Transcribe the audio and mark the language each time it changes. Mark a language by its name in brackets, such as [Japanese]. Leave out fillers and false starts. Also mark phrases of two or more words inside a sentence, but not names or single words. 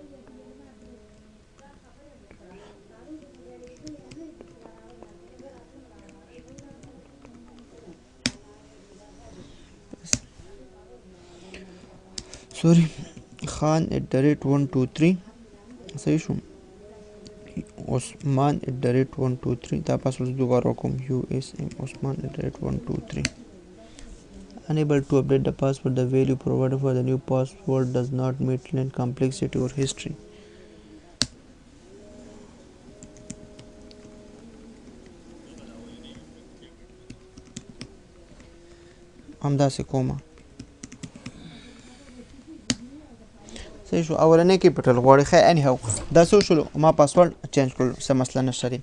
[Pashto] سوري خان@123 صحیح شو. usman@123 دا پاسورډ دوباره وکوم usman@123. [English] Unable to update the password. The value provided for the new password does not meet line complexity or history. [Pashto] همداسې کومه. صحیح شو. اولنی کیپټل غواړي. ښه اني هو دا څه وشولو ما [English] password change [Pashto] کړلو څه مسله نشته دی.